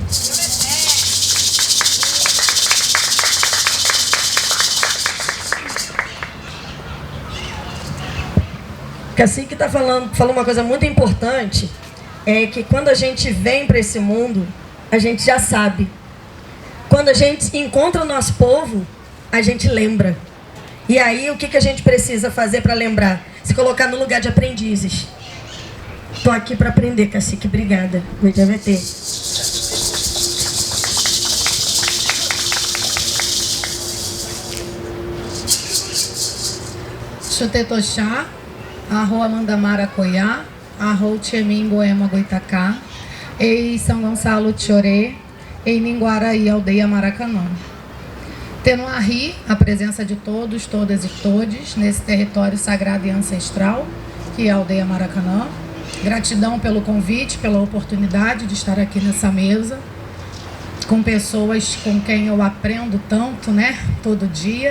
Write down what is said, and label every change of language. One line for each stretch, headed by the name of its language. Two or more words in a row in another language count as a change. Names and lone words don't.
Portuguese: O cacique falou uma coisa muito importante, que quando a gente vem para esse mundo, a gente já sabe. Quando a gente encontra o nosso povo, a gente lembra. E aí, o que a gente precisa fazer para lembrar? Se colocar no lugar de aprendizes. Estou aqui para aprender, cacique. Obrigada. Cuidavete. Chutetoxá, arro Amandamara Coiá, arro Tchemim Boema Goitacá, ei São Gonçalo Tchorê, ei Ninguaraí, aldeia Maracanã. Tendo a presença de todos, todas e todes nesse território sagrado e ancestral, que é a aldeia Maracanã. Gratidão pelo convite, pela oportunidade de estar aqui nessa mesa, com pessoas com quem eu aprendo tanto, né, todo dia.